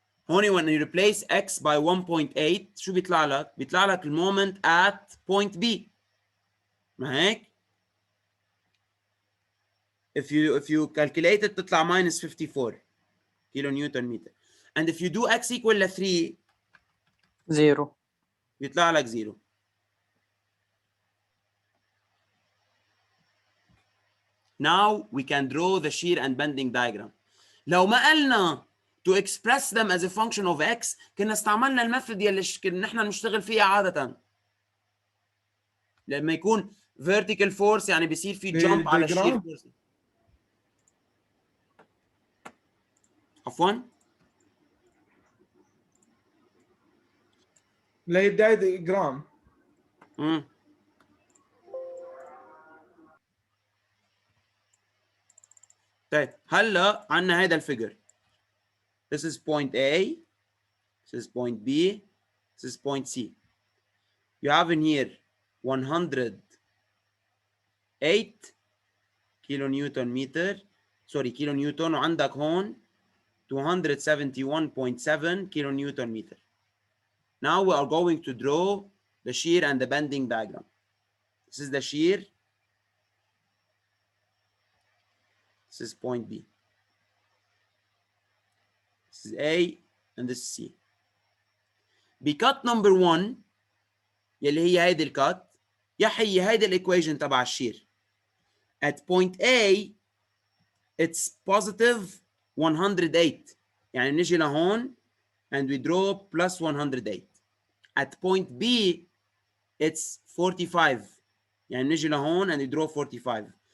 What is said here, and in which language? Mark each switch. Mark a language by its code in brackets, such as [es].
[en] هون when you replace x by 1.8 [ar] شو بيطلع لك؟ بيطلع لك المومنت [en] at point B. [ar] ما هيك؟ [en] if you calculate it [ar] تطلع [en] minus 54 kilo newton متر. And if you do x equal ل 3 0. [ar] بيطلع لك 0. [en] Now we can draw the shear and bending diagram. [ar] لو ما قلنا [en] to express them as a function of x [ar] كنا استعملنا الميثود يلي نحن بنشتغل فيها عادة. لما يكون vertical force يعني بيصير في jump على shear force. عفوا؟ اللي هي diagram. طيب هلا عندنا هذا الفيجر. [en] This is point A, this is point B, this is point C. You have in here 108 kilo newton متر، [ar] سوري كيلو نيوتن، وعندك هون [en] 271.7 kilo newton متر. Now we are going to draw the shear and the bending diagram. This is the shear. This is point B. This is A and this is C. [ar] بcut number 1 يلي هي هيدي الكات يحيي هيدي الايكويشن تبع الشير. [en] At point A it's positive 108 [ar] يعني نجي لهون [en] and we draw plus 108. At point B it's 45 [ar] يعني نجي لهون [en] and we draw 45.